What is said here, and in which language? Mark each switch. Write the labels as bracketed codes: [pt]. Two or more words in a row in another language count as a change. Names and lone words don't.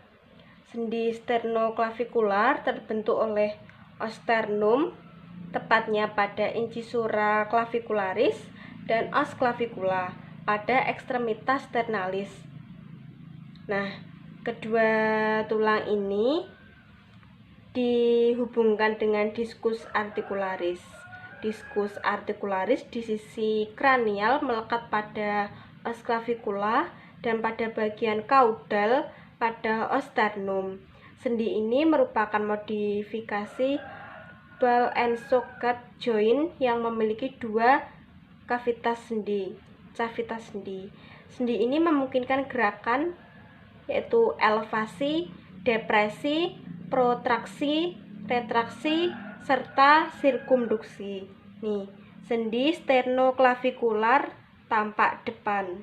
[id] Sendi sternoclavicular terbentuk oleh osternum, tepatnya pada [la] incisura clavicularis, [id] dan [la] os clavicula [id] pada ekstremitas sternalis. Nah, kedua tulang ini dihubungkan dengan [la] discus articularis. Discus articularis [id] di sisi kranial melekat pada [la] os clavicula [id] dan pada bagian caudal pada [la] os sternum. [id] Sendi ini merupakan modifikasi [en] ball and socket joint [id] yang memiliki dua cavitas sendi. Sendi ini memungkinkan gerakan yaitu elevasi, depresi, protraksi, retraksi, serta sirkumduksi. Nih, sendi sternoclavicular tampak depan.